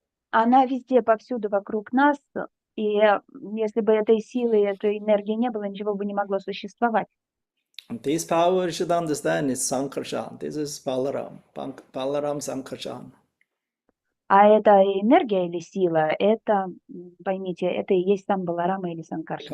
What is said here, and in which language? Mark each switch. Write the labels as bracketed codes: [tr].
[ru] Она везде, повсюду вокруг нас, и если бы этой силы, этой энергии не было, ничего бы не могло существовать. [en] This power, you should understand, is Sankarshan. This is Balaram Sankarshan. [ru] А это энергия или сила, это, поймите, это и есть сам Баларама или Санкаршана.